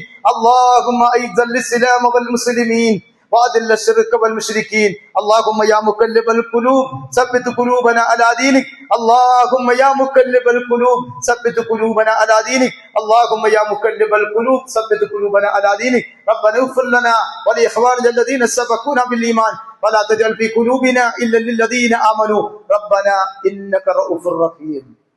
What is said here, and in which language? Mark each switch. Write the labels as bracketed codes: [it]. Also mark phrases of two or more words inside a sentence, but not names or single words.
[ar] اللهم أعز الإسلام والمسلمين وأذل الشرك والمشركين. اللهم يا مقلب القلوب ثبت قلوبنا على دينك. اللهم يا مقلب القلوب ثبت قلوبنا على دينك. اللهم يا مقلب القلوب ثبت قلوبنا على دينك. ربنا اغفر لنا ولإخواننا الذين سبقونا بالإيمان ولا تجعل في قلوبنا غلا للذين آمنوا ربنا إنك رؤوف رحيم.